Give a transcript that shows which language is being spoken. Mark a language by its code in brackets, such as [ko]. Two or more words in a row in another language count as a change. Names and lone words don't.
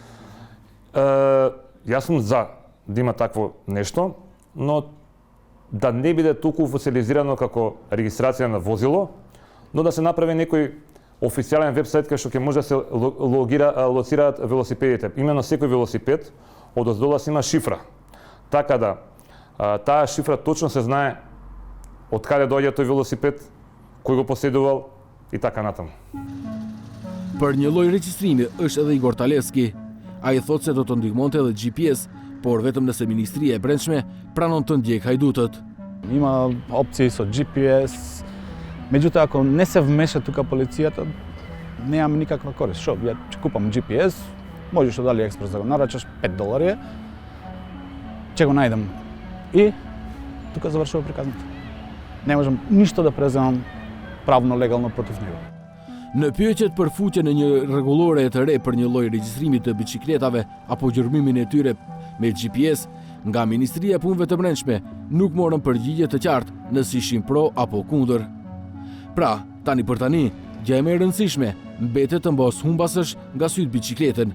[mk] Јас сум за да има такво нешто, но да не биде толку официализирано како регистрација на возило, но да се направи некој официјален вебсайт кај што ќе може да се лоцираат велосипедите. Имено секој велосипед од оздола си има шифра. Така да таа шифра точно се знае од каде доаѓа тој велосипед, кој го поседувал и така натаму. [sq] Për një lloj regjistrimi është edhe Igor Talevski. Ai thotë se do të ndihmonte edhe GPS, por vetëm nëse Ministria e Brendshme pranon të ndjek hajdutët. [mk] Има опции со GPS. Меѓутоа, ако не се вмеша тука полицијата, немаме никаква корист. Што, ја ќе купам GPS, можеш од AliExpress да го нарачаш $5, ќе го најдам. И тука завршува приказната. Не можам ништо да преземам правно легално против него. [sq] Në pyetjet për fuqjen e një rregullore të re për një lloj regjistrimi të biçikletave apo gjërmimin e tyre me GPS, nga Ministria e Punëve të Brendshme nuk morën përgjigje të qartë nëse ishin pro apo kundër. Pra, tani për tani, gjë më e rëndësishme mbetet të mbos humbasësh nga syt biçikletën.